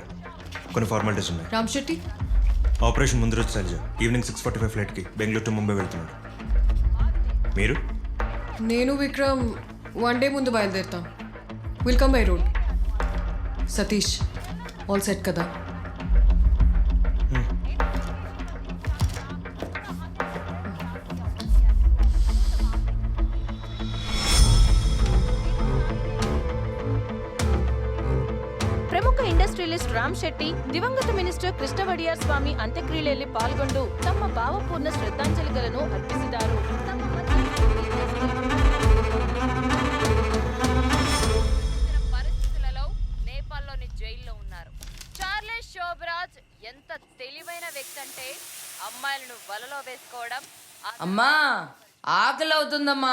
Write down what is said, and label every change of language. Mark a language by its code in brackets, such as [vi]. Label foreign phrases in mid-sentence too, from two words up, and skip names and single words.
[te] కొన్ని ఫార్మాలిటీస్ ఉన్నాయి. రామ్ శెట్టి ఆపరేషన్ ముందు రోజు శైలజ ఈవినింగ్ 6:45 ఫ్లైట్కి బెంగళూరు టు ముంబై వెళ్తున్నాడు. మీరు? నేను విక్రమ్ 1 డే ముందు బయలుదేరుతాం. [en] will come by road. Satish all set కదా? [kn] ಪ್ರಮುಖ ಇಂಡಸ್ಟ್ರಿಯಲಿಸ್ಟ್ ರಾಮ್ ಶೆಟ್ಟಿ ದಿವಂಗತ ಮಿನಿಸ್ಟರ್ ಕೃಷ್ಣ ವಡಿಯಾರ್ ಸ್ವಾಮಿ ಅಂತ್ಯಕ್ರಿಯೆಯಲ್ಲಿ ಪಾಲ್ಗೊಂಡು ತಮ್ಮ ಭಾವಪೂರ್ಣ ಶ್ರದ್ಧಾಂಜಲಿಗಳನ್ನು ಅರ್ಪಿಸಿದರು. [te] పరిస్థితులలో నేపాల్లోని జైల్లో ఉన్నారు. చార్లెస్ శోభరాజ్ ఎంత తెలివైన వ్యక్తి అంటే అమ్మాయిలను వలలో వేసుకోవడం. అమ్మా ఆకలి అవుతుందమ్మా,